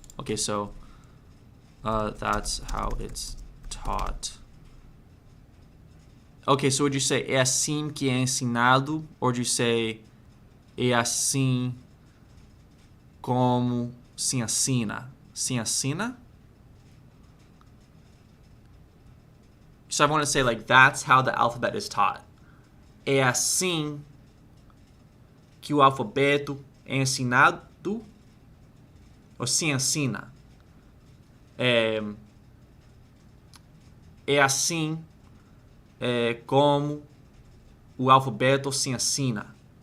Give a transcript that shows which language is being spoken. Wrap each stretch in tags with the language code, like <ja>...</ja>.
<en>Okay, so that's how it's taught. Okay, so would you say</en> <pt>é assim que é ensinado?</pt> <en>Or do you say</en> <pt>é assim como se ensina? Se ensina?</pt> <en>So I want to say like that's how the alphabet is taught.</en> <pt>É assim que o alfabeto é ensinado? Ou se ensina? É assim como o alfabeto se ensina.</pt>